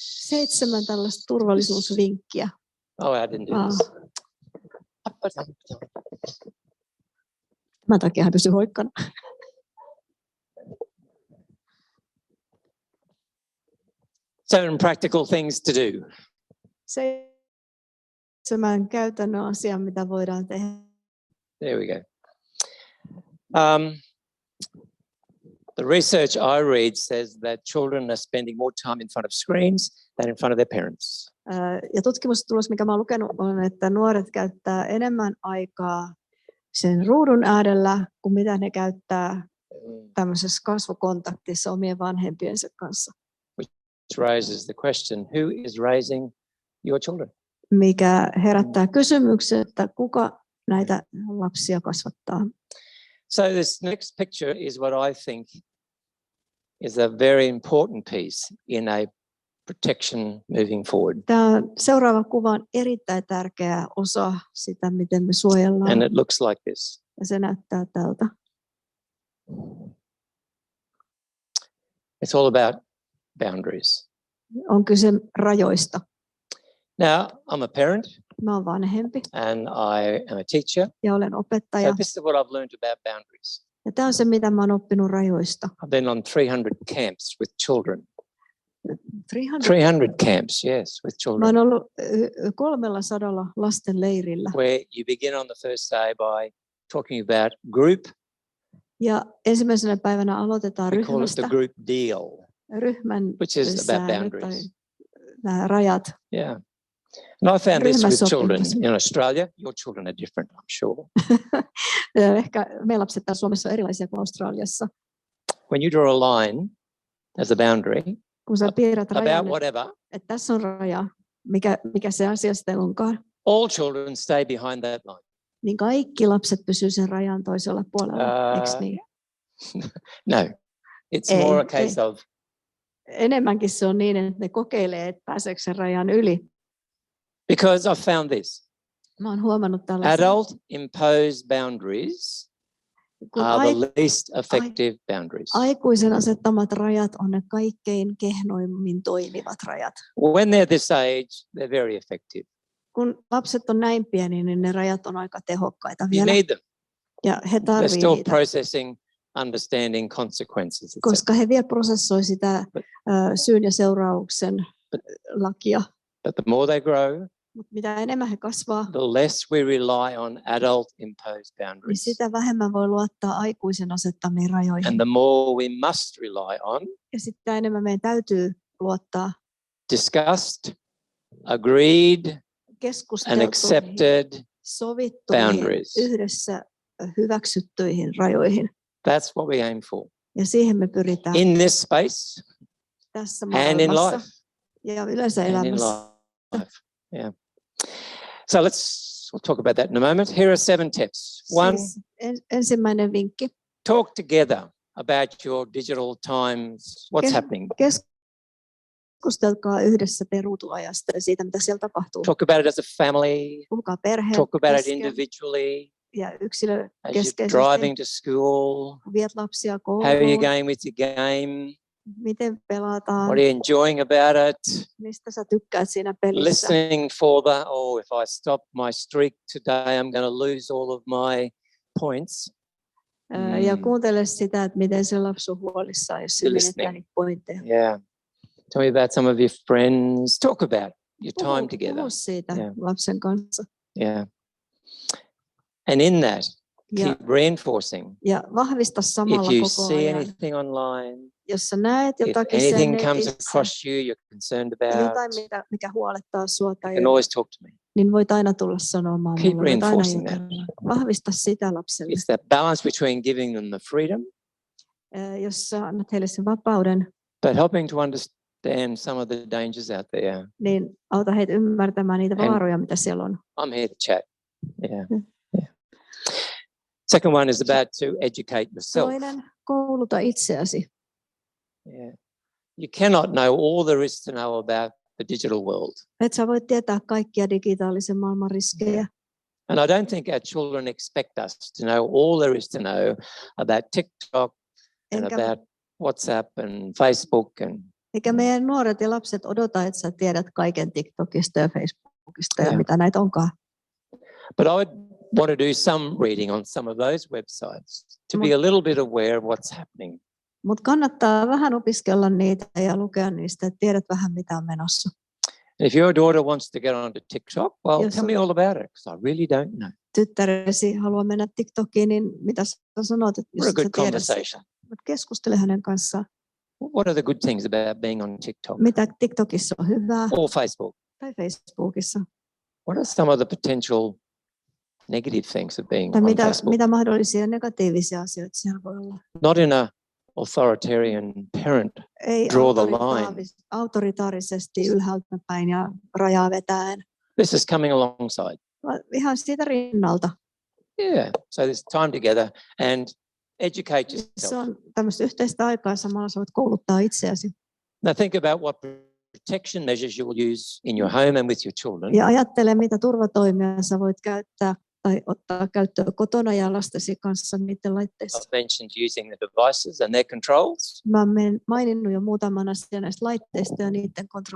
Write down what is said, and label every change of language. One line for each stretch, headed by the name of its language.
Finnish: 7 tällaista turvallisuusvinkkiä.
English: Oh, I didn't do this.
Finnish: Tämän takia hän pysyy hoikkana.
English: Seven practical things to do.
Finnish: 7 käytännön asiaa, mitä voidaan tehdä.
English: There we go. The research I read says that children are spending more time in front of screens than in front of their parents.
Finnish: Ja tutkimustulos, mikä mä oon lukenut, on, että nuoret käyttää enemmän aikaa sen ruudun äärellä kuin mitä ne käyttää tämmöisessä kasvokontaktissa omien vanhempiensa kanssa.
English: Which raises the question, who is raising your children?
Finnish: Mikä herättää kysymyksen, että kuka näitä lapsia kasvattaa.
English: So this next picture is what I think is a very important piece in a protection moving forward.
Finnish: Tämä seuraava kuva on erittäin tärkeä osa sitä, miten me suojellaan.
English: And it looks like this.
Finnish: Ja se näyttää tältä.
English: It's all about boundaries.
Finnish: On kyse rajoista.
English: Now, I'm a parent
Finnish: Mä oon vanhempi
English: and I am a teacher.
Finnish: ja olen opettaja.
English: So this is what I've learned about boundaries.
Finnish: Ja tämä on se, mitä mä oon oppinut rajoista.
English: I've been on 300 camps with children. 300? 300 camps, yes, with
Finnish: Mä
English: children.
Finnish: oon ollut 300 lasten leirillä.
English: Where you begin on the first day by talking about group.
Finnish: Ja ensimmäisenä päivänä aloitetaan
English: We call it the
Finnish: ryhmästä.
English: group deal,
Finnish: Ryhmän
English: which is about
Finnish: säännöt
English: boundaries.
Finnish: tai nämä rajat.
English: Yeah. And I found this with children
Finnish: Ryhmäsopimus.
English: in Australia. Your children are different, I'm sure.
Finnish: Ehkä meidän lapset täällä Suomessa on erilaisia kuin Australiassa.
English: When you draw a line as a boundary
Finnish: Kun sä piirrät rajan,
English: about whatever,
Finnish: että tässä on raja, mikä se asia sitten onkaan,
English: all children stay behind that line.
Finnish: niin kaikki lapset pysyy sen rajan toisella puolella, eikö niin?
English: No, it's more a case of
Finnish: Enemmänkin se on niin, että ne kokeilee, että pääseekö sen rajan yli.
English: because I've found this.
Finnish: Mä oon huomannut tällaisen.
English: Adult imposed boundaries
Finnish: Kun
English: are the least effective boundaries.
Finnish: aikuisen asettamat rajat on ne kaikkein kehnoimmin toimivat rajat.
English: When they're this age, they're very effective.
Finnish: Kun lapset on näin pieni, niin ne rajat on aika tehokkaita
English: You
Finnish: vielä.
English: need them.
Finnish: Ja he
English: They're
Finnish: tarvitsevat
English: still
Finnish: niitä,
English: processing, understanding consequences. etc.
Finnish: koska he vielä prosessoi sitä syyn ja seurauksen lakia.
English: But the more they grow,
Finnish: Mutta mitä enemmän he kasvaa,
English: the less we rely on adult imposed
Finnish: niin
English: boundaries.
Finnish: sitä vähemmän voi luottaa aikuisen asettamiin rajoihin.
English: And the more we must rely on
Finnish: Ja sitä enemmän meidän täytyy luottaa
English: discussed, agreed, and
Finnish: keskusteltuihin,
English: accepted
Finnish: sovittuihin,
English: boundaries.
Finnish: yhdessä hyväksyttyihin rajoihin.
English: That's what we aim for.
Finnish: Ja siihen me pyritään
English: In this space
Finnish: tässä
English: and in
Finnish: maailmassa
English: life.
Finnish: ja yleensä
English: And in
Finnish: elämässä.
English: life. Yeah. So we'll talk about that in a moment. Here are 7 tips. 1,
Finnish: Siis ensimmäinen vinkki.
English: talk together about your digital times, what's happening.
Finnish: Keskustelkaa yhdessä ruutuajasta ja siitä, mitä siellä tapahtuu.
English: Talk about it as a family.
Finnish: Puhukaa perheen
English: Talk about it
Finnish: kesken
English: individually.
Finnish: ja
English: As you're
Finnish: yksilökeskeisesti.
English: driving to school.
Finnish: Viet lapsia
English: How are you
Finnish: kouluun.
English: going with your game?
Finnish: Miten pelataan?
English: What are you enjoying about it?
Finnish: Mistä sä tykkäät siinä pelissä?
English: Listening for the, if I stop my streak today, I'm going to lose all of my points.
Finnish: Ja kuuntele sitä, että miten se lapsi on huolissaan, jos se menettää niitä pointteja.
English: Yeah. Tell me about some of your friends. Talk about your time together.
Finnish: Puhu siitä lapsen kanssa.
English: Yeah. And in that, keep reinforcing.
Finnish: Ja vahvista samalla
English: if you
Finnish: koko
English: see
Finnish: ajan.
English: anything online,
Finnish: jos sä näet jotakin
English: if anything
Finnish: sen
English: comes
Finnish: netissä,
English: across you you're concerned about,
Finnish: jotain, mikä huolettaa sua,
English: you
Finnish: tai
English: can always talk to me.
Finnish: niin voit aina tulla sanomaan
English: Keep
Finnish: mulle. Voit aina
English: reinforcing that.
Finnish: Vahvista sitä lapselle.
English: It's that balance between giving them the freedom,
Finnish: jos sä annat heille sen vapauden,
English: but helping to understand some of the dangers out there.
Finnish: niin auta heitä ymmärtämään niitä vaaroja, mitä siellä on.
English: I'm here to chat. Yeah. Second one is about to educate yourself.
Finnish: Toinen, kouluta itseäsi.
English: Yeah. You cannot know all there is to know about the digital world.
Finnish: Et sä voit tietää kaikkia digitaalisen maailman riskejä.
English: And I don't think our children expect us to know all there is to know about TikTok and about WhatsApp and Facebook.
Finnish: Eikä meidän nuoret ja lapset odota, että sä tiedät kaiken TikTokista ja Facebookista ja mitä näitä onkaan.
English: But I would want to do some reading on some of those websites to be a little bit aware of what's happening.
Finnish: Mutta kannattaa vähän opiskella niitä ja lukea niistä, että tiedät vähän mitä on menossa.
English: And if your daughter wants to get onto TikTok, well, tell me all about it, because I really don't know.
Finnish: Tyttäresi haluaa mennä TikTokiin, niin mitä sä sanot, että jos
English: What a good
Finnish: sä tiedät
English: conversation.
Finnish: sitä, keskustele hänen kanssaan.
English: What are the good things about being on TikTok?
Finnish: Mitä TikTokissa on hyvää?
English: Or Facebook?
Finnish: Tai Facebookissa.
English: What are some of the potential negative things of being
Finnish: Tai
English: on
Finnish: mitä,
English: Facebook?
Finnish: mitä mahdollisia negatiivisia asioita siellä voi olla?
English: Not in a authoritarian parent
Finnish: Ei
English: draw the line.
Finnish: autoritaarisesti ylhäältä päin ja rajaa vetäen.
English: This is coming alongside.
Finnish: Ihan siitä rinnalta.
English: Yeah, so there's time together and educate
Finnish: Se
English: yourself.
Finnish: on tämmöistä yhteistä aikaa, samalla sä voit kouluttaa itseäsi.
English: Now think about what protection measures you will use in your home and with your children.
Finnish: Ja ajattele, mitä turvatoimia sä voit käyttää tai ottaa käyttöön kotona ja lastesi kanssa niiden laitteissa.
English: I've mentioned using the devices and their controls.
Finnish: Mä olen maininnut jo muutaman asian näistä laitteista ja niiden